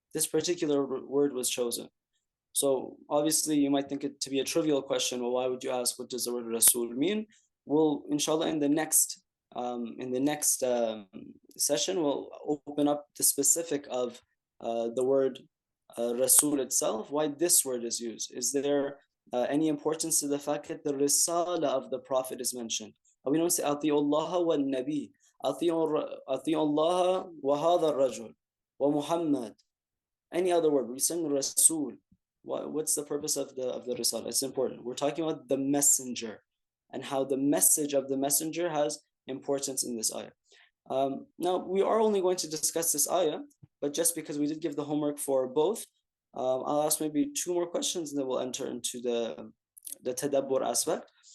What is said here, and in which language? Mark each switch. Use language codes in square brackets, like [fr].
[en] This particular word was chosen. So obviously you might think it to be a trivial question. Well, why would you ask what does the word Rasul mean? Well, inshallah, in the next In the next session, we'll open up the specific of the word Rasul itself, why this word is used. Is there any importance to the fact that the Risala of the Prophet is mentioned? We don't say [ar] أطيعوا الله والنبي, أطيعوا الله وهذا الرجل ومحمد. [en] Any other word, we sing Rasul. What's the purpose of the Risala? It's important. We're talking about the messenger and how the message of the messenger has importance in this ayah. Now, we are only going to discuss this ayah, but just because we did give the homework for both, I'll ask maybe 2 more questions and then we'll enter into the tadabbur aspect.